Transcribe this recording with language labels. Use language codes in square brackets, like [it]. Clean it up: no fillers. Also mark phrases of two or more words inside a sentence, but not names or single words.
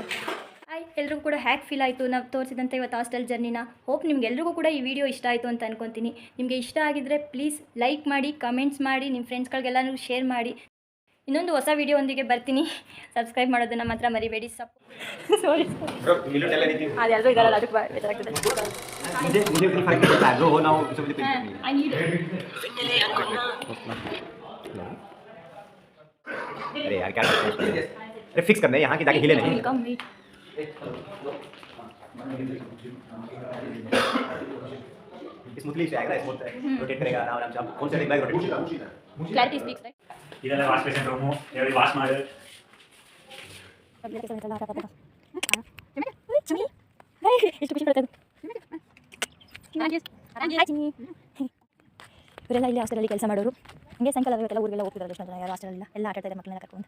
[kn] ಎಲ್ರಿಗೂ ಕೂಡ ಹ್ಯಾಕ್ ಫೀಲ್ ಆಯಿತು ನಾವು ತೋರಿಸಿದಂಥ ಇವತ್ತು ಹಾಸ್ಟೆಲ್ ಜರ್ನಿನ. ಹೋಪ್ ನಿಮ್ಗೆಲ್ರಿಗೂ ಕೂಡ ಈ ವಿಡಿಯೋ ಇಷ್ಟ ಆಯಿತು ಅಂತ ಅನ್ಕೊತೀನಿ. ನಿಮಗೆ ಇಷ್ಟ ಆಗಿದ್ದರೆ [en] please like [kn] ಮಾಡಿ, ಕಮೆಂಟ್ಸ್ ಮಾಡಿ, ನಿಮ್ಮ ಫ್ರೆಂಡ್ಸ್ಗಳಿಗೆಲ್ಲನೂ ಶೇರ್ ಮಾಡಿ. ಇನ್ನೊಂದು ಹೊಸ ವಿಡಿಯೋ ಒಂದಿಗೆ ಬರ್ತೀನಿ. ಸಬ್ಸ್ಕ್ರೈಬ್ ಮಾಡೋದನ್ನು ಮಾತ್ರ ಮರಿಬೇಡಿ. ಸಾರಿ ಅದೆಲ್ಲರೂ ಇದಾರಲ್ಲ, ಅದಕ್ಕೆ ಬೇಜಾರಾಗ್ತದೆ. [hi] अरे यार क्या अरे फिक्स करना है यहाँ की ताकि हिले नहीं। स्मूथली से आएगा, [en] smooth rotate [hi] करेगा आराम से। आप कौन सा बैग रोटेट [en] clarity speaks right. [kn] ಇದೆಲ್ಲ [en] wash basin room, [kn] ಹೇಳಿ ವಾಶ್ ಮಾಡಿ. ಎಷ್ಟು ಖುಷಿ ಪಡ್ತದೆ. ಇವರೆಲ್ಲ ಇಲ್ಲಿ ಹಾಸ್ಟೆಲಲ್ಲಿ ಕೆಲಸ ಮಾಡೋರು. ಹಂಗೆ ಸಾಯಂಕಾಲ ಇವತ್ತೆಲ್ಲ ಊರಿಗೆಲ್ಲ ಹೋಗ್ತಿದ್ದಾರೆ. ಎಷ್ಟು ಜನ ಯಾರು ಹಾಸ್ಟೆಲಲ್ಲ ಎಲ್ಲ ಆಟ ಆಡ್ತಾ ಇದೆ ಮಕ್ಕಳನ್ನ ಕರ್ಕೊಂಡು.